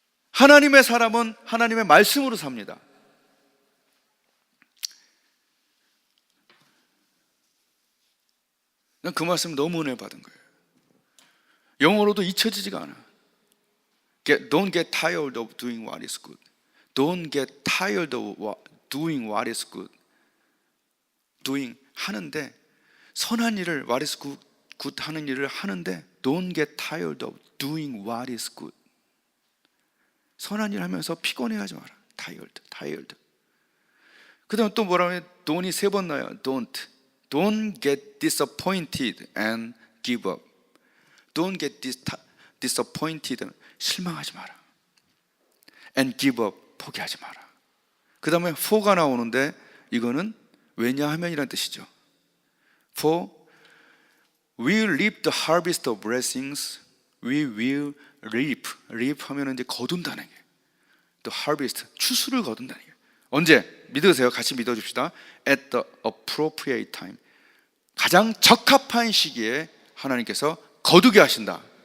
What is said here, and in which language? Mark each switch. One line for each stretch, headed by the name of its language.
Korean: 하나님의 사람은 하나님의 말씀으로 삽니다. 난 그 말씀 너무 은혜 받은 거예요. 영어로도 잊혀지지가 않아.
English: Don't get tired of doing what is good. Don't get tired of doing what is good. doing,
Korean: 하는데, 선한 일을,
English: what is good, good
Korean: 하는 일을 하는데
English: Don't get tired of doing what is good.
Korean: 선한 일 하면서 피곤해하지 마라. tired. 그 다음 또 뭐라고 해? don't이 3번 나요.
English: Don't get disappointed and give up. Don't get disappointed,
Korean: 실망하지 마라.
English: And give up,
Korean: 포기하지 마라. 그 다음에 for가 나오는데 이거는 왜냐하면이라는 뜻이죠.
English: For we will reap the harvest of blessings. We will reap
Korean: 하면 이제 거둔다는 게,
English: the harvest,
Korean: 추수를 거둔다는 게. 언제? 믿으세요. 같이 믿어줍시다.
English: At the appropriate time,
Korean: 가장 적합한 시기에 하나님께서 거두게 하신다.